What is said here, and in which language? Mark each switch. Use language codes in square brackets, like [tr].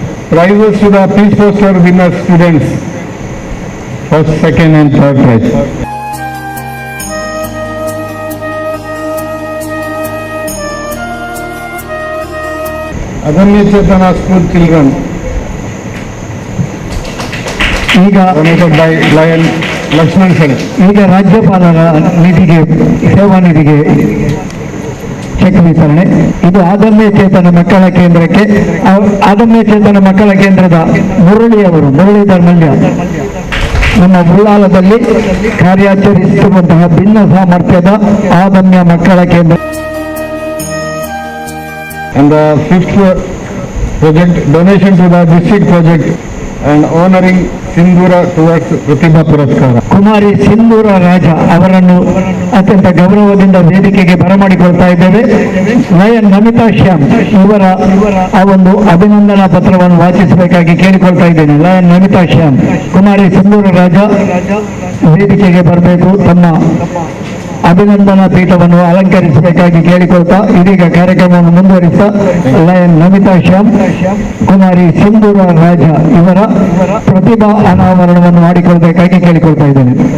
[en] Prizes to the Peace Poster winner students. First, second and third prize. Adanya Chetana School children. [kn] ಈಗ [en] Donated by Lion Lakshman Sen. [kn] ಈಗ ರಾಜ್ಯಪಾಲರ ನಿಧಿಗೆ ಸೇವಾ ನಿಧಿಗೆ check ವಿತರಣೆ. ಇದು ಅದಮ್ಯ ಚೇತನ ಮಕ್ಕಳ ಕೇಂದ್ರಕ್ಕೆ ಅದಮ್ಯ ಚೇತನ ಮಕ್ಕಳ ಕೇಂದ್ರದ ಮುರಳೀಧರ್ ಮಲ್ಯ ನಮ್ಮ ಉಳ್ಳಾಲದಲ್ಲಿ ಕಾರ್ಯಾಚರಿಸುವಂತಹ ಭಿನ್ನ ಸಾಮರ್ಥ್ಯದ ಅದಮ್ಯ ಮಕ್ಕಳ ಕೇಂದ್ರ. [en] And the fifth project, donation to the district project and honoring Sindhura towards Pratibha Puraskara. [kn] ಕುಮಾರಿ ಸಿಂಧೂರ ರಾಜ ಅವರನ್ನು ಅತ್ಯಂತ ಗೌರವದಿಂದ ವೇದಿಕೆಗೆ ಬರಮಾಡಿಕೊಳ್ತಾ ಇದ್ದೇವೆ. ಲಯನ್ ನಮಿತಾ ಶ್ಯಾಮ್ ಇವರ ಆ ಒಂದು ಅಭಿನಂದನಾ ಪತ್ರವನ್ನು ವಾಚಿಸಬೇಕಾಗಿ ಕೇಳಿಕೊಳ್ತಾ ಇದ್ದೇನೆ. ಲಯನ್ ನಮಿತಾ ಶ್ಯಾಮ್, ಕುಮಾರಿ ಸಿಂಧೂರ ರಾಜ ವೇದಿಕೆಗೆ ಬರಬೇಕು, ತಮ್ಮ ಅಭಿನಂದನಾ ಪೀಠವನ್ನು ಅಲಂಕರಿಸಬೇಕಾಗಿ ಕೇಳಿಕೊಳ್ತಾ ಇದೀಗ ಕಾರ್ಯಕ್ರಮವನ್ನು ಮುಂದುವರಿಸ್ತಾ ಲಯನ್ ನಮಿತಾ ಶ್ಯಾಮ್, ಕುಮಾರಿ ಸಿಂಧೂರ ರಾಜ ಇವರ ಪ್ರತಿಭಾ ಅನಾವರಣವನ್ನು ಮಾಡಿಕೊಳ್ಬೇಕಾಗಿ ಕೇಳಿಕೊಳ್ತಾ ಇದ್ದೇನೆ.